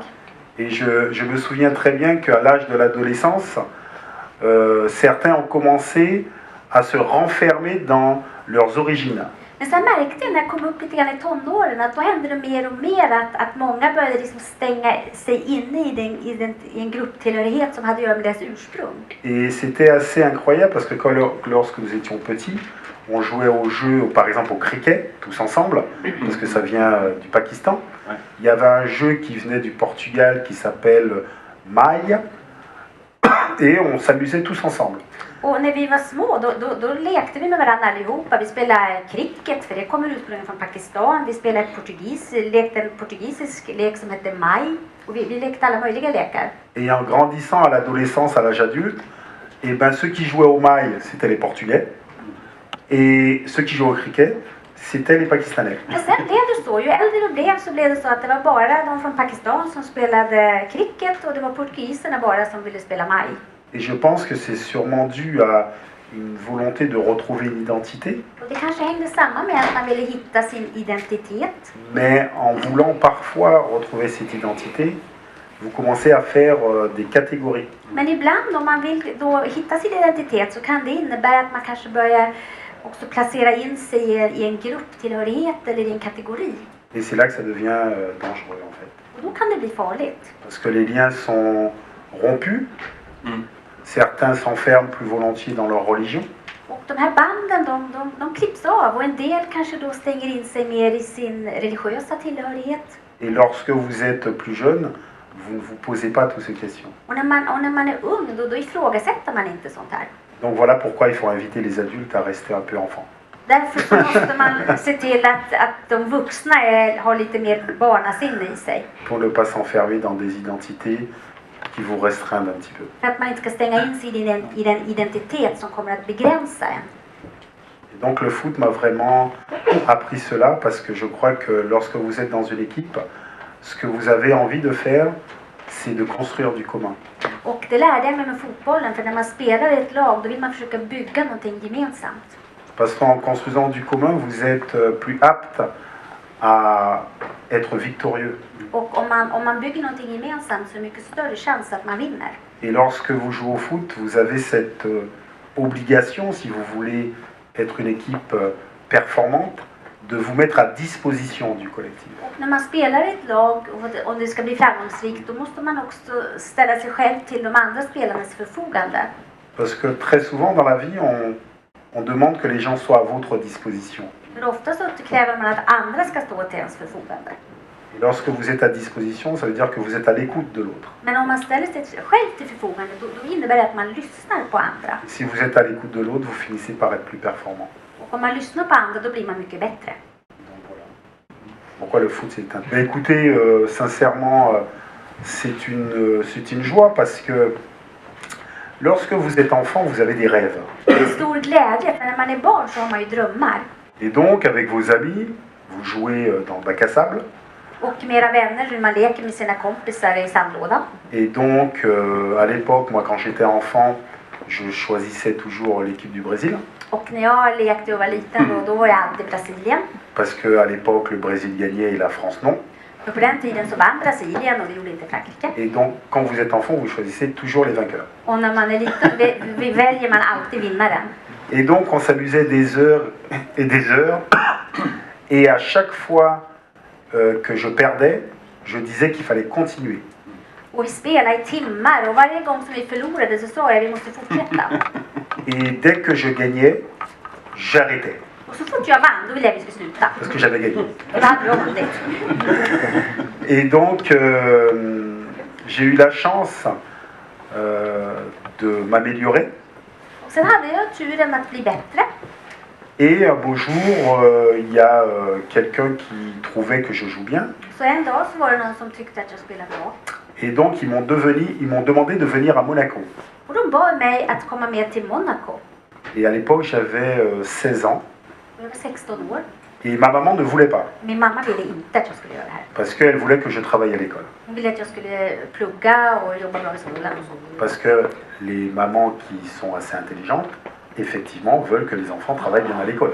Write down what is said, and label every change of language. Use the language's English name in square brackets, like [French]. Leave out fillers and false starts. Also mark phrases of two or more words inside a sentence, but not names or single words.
[French] Et je me souviens très bien qu'à l'âge de l'adolescence, certains ont commencé à se renfermer dans leurs origines. [Swedish] Men sen märkte jag när jag kom upp lite grann i tonåren att då hände det mer och mer att många började liksom stänga sig inne i en grupptillhörighet som hade att göra med deras ursprung. [French] Et c'était assez incroyable parce que lorsque nous étions petits, on jouait au jeu, par exemple au cricket, tous ensemble, parce que ça vient du Pakistan. Il y avait un jeu qui venait du Portugal qui s'appelle Maille, et on s'amusait tous ensemble. [Swedish] Och när vi var små då lekte vi med varandra allihopa. Vi spelade cricket för det kommer ursprungligen från Pakistan. Vi spelade lekte en portugisisk lek som hette Maj. Och vi lekte alla möjliga lekar. [French] Et en grandissant à l'adolescence, à l'âge adulte, et ben ceux qui jouaient au maille, c'était les Portugais. Et ceux qui jouaient au cricket, c'était les Pakistanais. [Swedish] Men sen blev det så. Ju äldre vi blev så blev det så att det var bara de från Pakistan som spelade cricket och det var portugiserna bara som ville spela Maj. [French] Et je pense que c'est sûrement dû à une volonté de retrouver une identité. [Swedish] Och det kanske hängde samman med att man ville hitta sin identitet. [French] Mais en voulant parfois retrouver cette identité, vous commencez à faire des catégories. [Swedish] Men ibland om man vill då hitta sin identitet så kan det innebära att man kanske börjar också placera in sig i en grupptillhörighet eller i en kategori. [French] Et c'est là que ça devient dangereux en fait. [Swedish] Och då kan det bli farligt. [French] Parce que les liens sont rompus. Certains s'enferment plus volontiers dans leur religion. [Swedish] Och de här banden de klipps av och en del kanske då stänger in sig mer i sin religiösa tillhörighet. [French] Et lorsque vous êtes plus jeune, vous ne vous posez pas toutes ces questions. [Swedish] Och när man är ung då ifrågasätter man inte sånt här. [French] Donc voilà pourquoi il faut inviter les adultes à rester un peu enfants. [Swedish] Därför så måste man se till att de vuxna har lite mer barnasinne i sig. [French] Pour ne pas s'enfermer dans des identités qui vous restreignent un petit peu. [Swedish] För att man inte ska stänga in sig i den identitet som kommer att begränsa en. [French] Et donc le foot m'a vraiment appris cela parce que je crois que lorsque vous êtes dans une équipe, ce que vous avez envie de faire, c'est de construire du commun. [Swedish] Och det lärde jag mig med fotbollen, för när man spelar i ett lag då vill man försöka bygga någonting gemensamt. [French] Parce qu'en construisant du commun, vous êtes plus apte à être victorieux. [Swedish] Och om man bygger någonting gemensamt så är det mycket större chans att man vinner. [French] Et lorsque vous jouez au foot, vous avez cette obligation, si vous voulez être une équipe performante, de vous mettre à disposition du collectif. [Swedish] Och när man spelar i ett lag och om det ska bli framgångsrikt då måste man också ställa sig själv till de andra spelarnas förfogande. [French] Parce que très souvent dans la vie, on demande que les gens soient à votre disposition. [Swedish] För ofta så kräver man att andra ska stå till ens förfogande. [French] Et lorsque vous êtes à disposition, ça veut dire que vous êtes à l'écoute de l'autre. [Swedish] Men om man ställer sig själv till förfogande då innebär det att man lyssnar på andra. [French] Si vous êtes à l'écoute de l'autre, vous finissez par être plus performant. [Swedish] Och om man lyssnar på andra då blir man mycket bättre. [French] Donc voilà. Pourquoi le foot c'est un... Mais écoutez, sincèrement, c'est une joie parce que lorsque vous êtes enfant, vous avez des rêves. [Swedish] Det är en stor glädje för när man är barn så har man ju drömmar. [French] Et donc, avec vos amis, vous jouez dans le bac à sable. [Swedish] Och med era vänner, man leker med sina kompisar i sandlådan. [French] Et donc, à l'époque, moi quand j'étais enfant, je choisissais toujours l'équipe du Brésil. [Swedish] Och när jag lekte och var liten då var jag alltid Brasilien. [French] Parce qu'à l'époque, le Brésil gagnait et la France non. [Swedish] För på den tiden så vann Brasilien och det gjorde inte Frankrike. [French] Et donc, quand vous êtes enfant, vous choisissez toujours les vainqueurs. [Swedish] Och när man är liten väljer man alltid vinnaren. [French] Et donc, on s'amusait des heures et des heures. Et à chaque fois que je perdais, je disais qu'il fallait continuer. [Swedish] Och vi spelade i timmar och varje gång som vi förlorade så sa jag vi måste fortsätta. [French] Et dès que je gagnais, j'arrêtais. [Swedish] Och så fort jag vann då ville jag vi skulle sluta. [French] Parce que j'avais gagné. [Swedish] Det var roligt. [French] Et donc, j'ai eu la chance de m'améliorer. [Swedish] Och sen hade jag turen att bli bättre. [French] Et un beau jour, il y a quelqu'un qui trouvait que je joue bien. [Swedish] Så en dag så var det någon som tyckte att jag spelade bra. [French] Et donc, ils m'ont demandé de venir à Monaco. [Swedish] Och de bad mig att komma med till Monaco. [French] Et à l'époque, j'avais 16 ans. [Swedish] Och jag var 16 år. [French] Et ma maman ne voulait pas. [Swedish] Min mamma ville inte att jag skulle göra det här. [French] Parce qu'elle voulait que je travaille à l'école. [Swedish] Hon ville att jag skulle plugga och jobba bra i skolan. [French] Parce que les mamans qui sont assez intelligentes, effectivement, veulent que les enfants travaillent bien à l'école.